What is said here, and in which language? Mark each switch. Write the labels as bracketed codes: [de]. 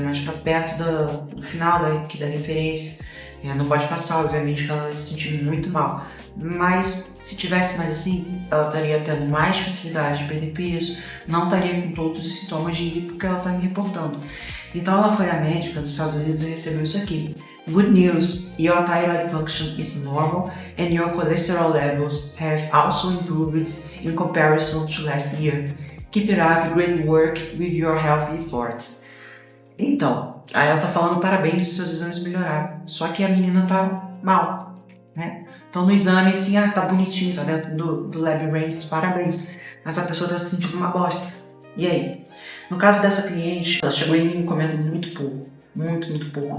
[pt] Mais pra perto do final da referência. Não pode passar, obviamente, que ela vai se sentir muito mal. Mas se tivesse mais assim, ela estaria tendo mais facilidade de perder peso, não estaria com todos os sintomas de hipo que ela está me reportando. Então ela foi à médica dos Estados Unidos e recebeu isso aqui. [en] Good news, your thyroid function is normal and your cholesterol levels has also improved in comparison to last year. Keep it up, great work with your health efforts. [pt] Então, aí ela tá falando parabéns, seus exames melhoraram. Só que a menina tá mal, né? Então no exame, assim, tá bonitinho, tá dentro do lab range, parabéns. Mas a pessoa tá se sentindo uma bosta. E aí? No caso dessa cliente, ela chegou em mim comendo muito pouco. Muito pouco.